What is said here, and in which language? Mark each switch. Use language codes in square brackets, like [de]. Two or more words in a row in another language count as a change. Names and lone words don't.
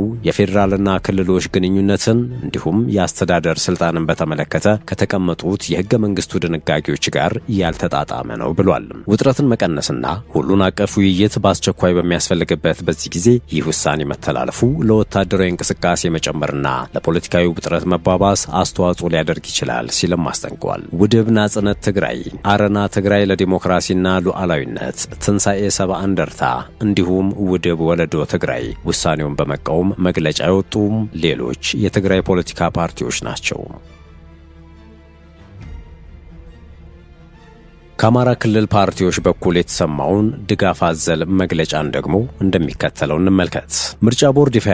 [am] የፌዴራልና ክልሎች ግንኙነትን እንዲሁም የአስተዳደር ስልጣንን በተመለከተ ከተቀመጡት የህገ መንግስቱ ድንጋጌዎች ጋር ያልተጣጣመ ነው ብሏል። ውጥረትን መቀነስና ሁሉን አቀፍ ውይይት በአስቸኳይ በሚያስፈልግበት በዚህ ጊዜ ይህ ውሳኔ መተላለፉ ለወታደራዊ እንቅስቃሴ መጨመርና ለፖለቲካዊ ውጥረት መባባስ አስተዋጽኦ ሊያደርግ ይችላል ሲልም አስጠንቅቋል። ውድብ ናጽነት ትግራይ፣ አረና ትግራይ ለዲሞክራሲና ሉዓላዊነት፣ ትንሣኤ ሰብአ እንደርታ እንዲሁም ውድብ ወለዶ ትግራይ ውሳኔውን በመቃወም መግለጫ የወጡም ሌሎች የትግራይ ፖለቲካ ፓርቲዎች ናቸው። ከአማራ ክልል ፓርቲዎች በኩል የተሰማውን ድጋፍ አዘል መግለጫን ደግሞ እንደሚከተለው እንመልከት። ምርጫ ቦርድ ይፋ